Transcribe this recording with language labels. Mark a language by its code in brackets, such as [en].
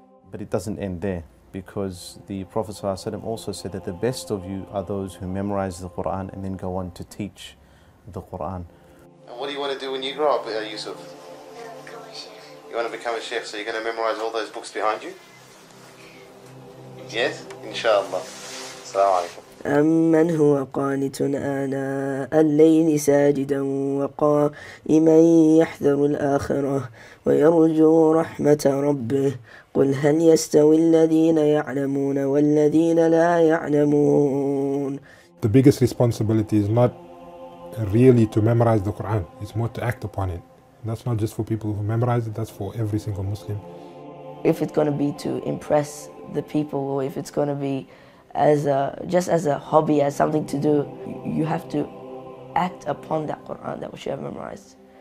[en] But it doesn't end there, because the Prophet ﷺ also said that the best of you are those who memorize the Quran and then go on to teach the Quran. And what do you want to do when you grow up, Yusuf? Become a sheikh. You want to become a sheikh, so you're going to memorize all those books behind you? Yes? Inshallah. Assalamu alaikum. [ar] أمن هو قانت آناء الليل ساجدا وقائما يحذر الآخرة ويرجو رحمة ربه قل هل يستوي الذين يعلمون والذين لا يعلمون. [en] The biggest responsibility is not really to memorize the Quran, it's more to act upon it. That's not just for people who memorize it, that's for every single Muslim. if it's going to be to impress the people, or if it's going to be just as a hobby, as something to do, you have to act upon that Quran that which you have memorized.